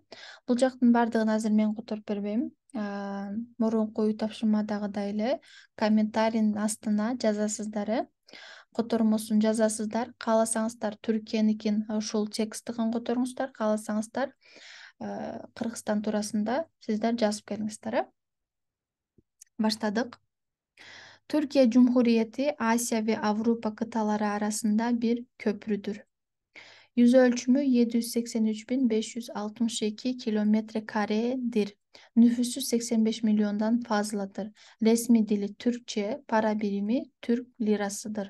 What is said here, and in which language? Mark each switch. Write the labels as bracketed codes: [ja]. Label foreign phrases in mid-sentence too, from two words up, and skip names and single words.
[ky] Бул жактын баардыгын азыр мен которуп бербейм. Мурунку үй тапшырмадагыдай эле комментарийдин астына жазасыздар э. Котормосун жазасыздар. Кааласаңыздар Түркияникин ушул текстигин которуңуздар. Кааласаңыздар Кыргызстан туурасында сиздер жазып келиңиздер э. [tr] Баштадык. Türkiye Cumhuriyeti Asya ve Avrupa kıtaları arasında bir köprüdür. Yüz ölçümü 783.562 kilometre karedir. Nüfusu 85 milyondan fazladır. Resmi dili Türkçe, para birimi Türk lirasıdır.